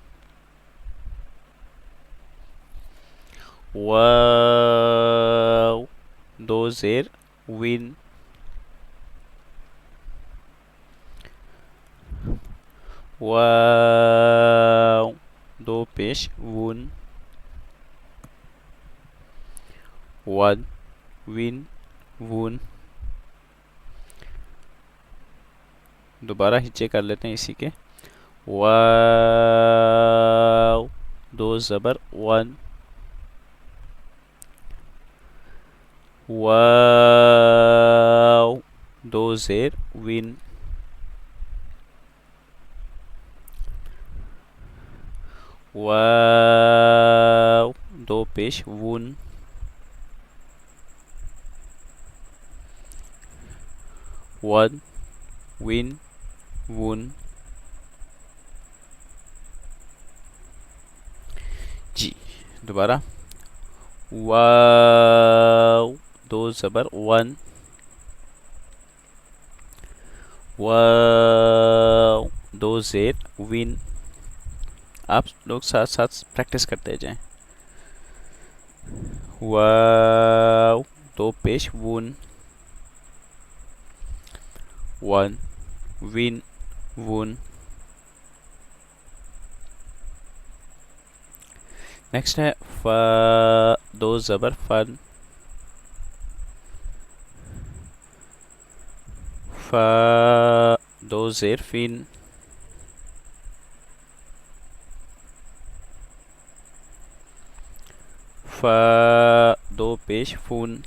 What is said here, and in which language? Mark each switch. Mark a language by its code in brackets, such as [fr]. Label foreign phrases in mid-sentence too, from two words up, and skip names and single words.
[ur] واو دو زیر وین. واو دو پیش وون. ون وین وون. دوبارہ ہچے کر لیتے ہیں اسی کے. واو دو زبر ون. واو دو زیر وین. واو دو پیش وون. ون وین وون. جی دوبارہ. واو دو زبر ون. واو دو زیر وین. آپ لوگ ساتھ ساتھ پریکٹس کرتے جائیں. واو دو پیش وون. ون وین وون. نیکسٹ ہے فا دو زبر فن. فا دو زیر فین. فا دو پیش فون.